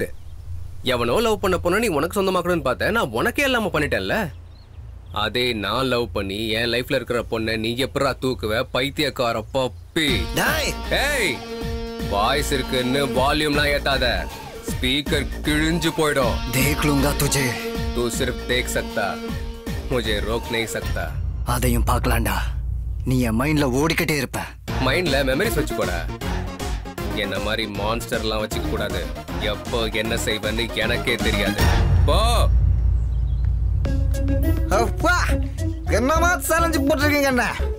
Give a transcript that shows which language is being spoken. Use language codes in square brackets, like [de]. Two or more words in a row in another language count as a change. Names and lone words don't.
[ta] எவனோ லவ் பண்ண பொண்ணை நீ உனக்கு சொந்தமாக்கணும்னு பார்த்தேன், நான் உனக்கே இல்லாம பண்ணிட்டேன்ல. அதே நான் லவ் பண்ணி என் லைஃப்ல இருக்கிற பொண்ணை நீ எப்படா தூக்குவ பைத்தியக்கார பப்பி? ஏய், வாய்ஸ் இருக்குன்னு வால்யூம்லாம் ஏத்தாத, ஸ்பீக்கர் கிழிஞ்சு போயிடும். [hi] देख लूंगा तुझे. तू सिर्फ देख सकता, मुझे रोक नहीं सकता. [ta] அதையும் பார்க்கலாம்டா. நீ என் மைண்ட்ல ஓடிக்கிட்டே இருப்ப. மைண்ட்ல மெமரிஸ் வச்சுக்கோட. என்ன மாதிரி மான்ஸ்டர்லாம் வச்சுக்க கூடாது. எப்போ என்ன செய்வேன்னு எனக்கே தெரியாது. போ. அப்பா, என்னமா சேலஞ்ச் போட்டிருக்கீங்க என்ன?